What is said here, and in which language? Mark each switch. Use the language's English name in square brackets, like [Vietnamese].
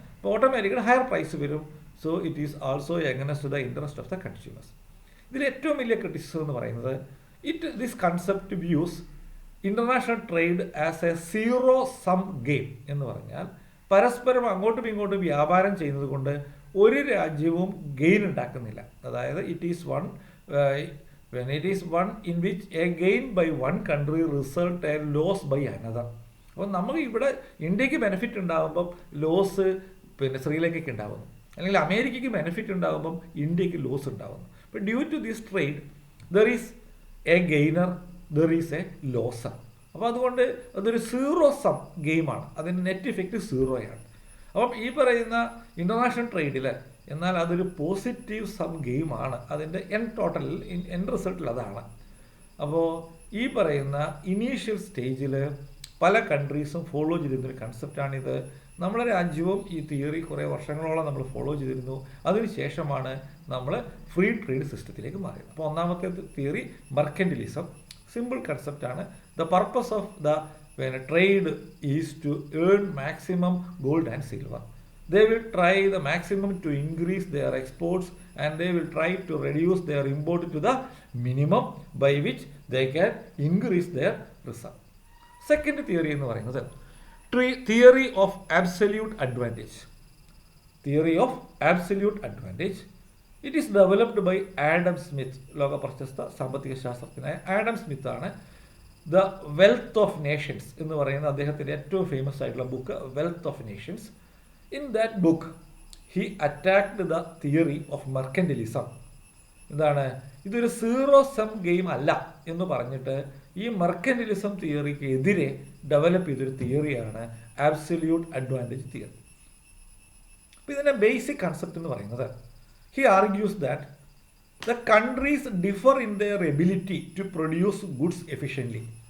[Malayalam] ഇപ്പോൾ ഓട്ടോമാറ്റിക്കായിട്ട് higher price വരും. [English] So it is also against the interest of the consumers. [Malayalam] ഇതിൽ ഏറ്റവും വലിയ ക്രിറ്റിസിസം എന്ന് പറയുന്നത് [English] This concept views international trade as a zero sum game. [Malayalam] എന്ന് പറഞ്ഞാൽ പരസ്പരം അങ്ങോട്ടും ഇങ്ങോട്ടും വ്യാപാരം ചെയ്യുന്നത് കൊണ്ട് ഒരു രാജ്യവും ഗെയിൻ ഉണ്ടാക്കുന്നില്ല. അതായത് [English] It is one when it is one in which a gain by one country result a loss by another. [Malayalam] അപ്പോൾ നമുക്ക് ഇവിടെ ഇന്ത്യക്ക് ബെനിഫിറ്റ് ഉണ്ടാകുമ്പം ലോസ് ശ്രീലങ്കയ്ക്ക് ഉണ്ടാകുന്നു, അല്ലെങ്കിൽ അമേരിക്കയ്ക്ക് ബെനിഫിറ്റ് ഉണ്ടാകുമ്പം ഇന്ത്യക്ക് ലോസ് ഉണ്ടാകുന്നു. അപ്പോൾ [English] Due to this trade there is a gainer, there is a loser. [Malayalam] അപ്പോൾ അതുകൊണ്ട് അതൊരു സീറോ സം ഗെയിമാണ്. അതിൻ്റെ നെറ്റ് ഇഫക്റ്റ് സീറോയാണ്. അപ്പം ഈ പറയുന്ന ഇൻ്റർനാഷണൽ ട്രേഡിൽ എന്നാൽ അതൊരു പോസിറ്റീവ് സം ഗെയിമാണ്. അതിൻ്റെ എൻ റിസൾട്ടിൽ അതാണ്. അപ്പോൾ ഈ പറയുന്ന ഇനീഷ്യൽ സ്റ്റേജിൽ പല കൺട്രീസും ഫോളോ ചെയ്തിരുന്നൊരു കൺസെപ്റ്റാണിത്. നമ്മുടെ രാജ്യവും ഈ തിയറി കുറേ വർഷങ്ങളോളം നമ്മൾ ഫോളോ ചെയ്തിരുന്നു. അതിനുശേഷമാണ് നമ്മൾ ഫ്രീ ട്രേഡ് സിസ്റ്റത്തിലേക്ക് മാറിയത്. അപ്പോൾ ഒന്നാമത്തെ theory മെർക്കന്റിലിസം, simple കൺസെപ്റ്റാണ്. [English] The purpose of the trade is to earn maximum gold and silver. They will try the maximum to increase their exports and they will try to reduce their import to the minimum by which they can increase their reserve. Second theory [Malayalam] എന്ന് പറയുന്നത് theory of absolute advantage. [English] Theory of absolute advantage it is developed by Adam Smith. [Malayalam] ലോക പ്രശസ്ത സാമ്പത്തിക ശാസ്ത്രജ്ഞനായ Adam Smith ആണ് the wealth of Nations എന്ന് പറയുന്ന അദ്ദേഹത്തിൻ്റെ ഏറ്റവും ഫേമസ് ആയിട്ടുള്ള book wealth of Nations. [English] In that book, he attacked the theory of mercantilism. [Malayalam] എന്താണ്? ഇതൊരു സീറോ സം ഗെയിം അല്ല എന്ന് പറഞ്ഞിട്ട് ഈ മെർക്കന്റിലിസം തിയറിക്ക് എതിരെ ഡെവലപ്പ് ചെയ്തൊരു തിയറിയാണ് ആബ്സല്യൂട്ട് അഡ്വാൻറ്റേജ് തിയറി. അപ്പോൾ ഇതിൻ്റെ ബേസിക് കൺസെപ്റ്റ് എന്ന് പറയുന്നത്, [English] He argues that the countries differ in their ability to produce goods efficiently.